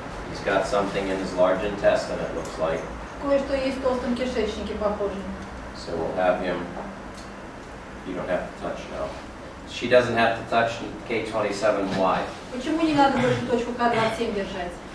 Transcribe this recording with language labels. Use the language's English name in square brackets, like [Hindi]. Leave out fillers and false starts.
[English] He's got something in his large intestine, it looks like. [Russian] Кое-что есть в толстом кишечнике, похоже. [English] So we'll have him, you don't have to touch now. She doesn't have to touch K27Y. [Russian] Почему не надо больше точку К27 держать?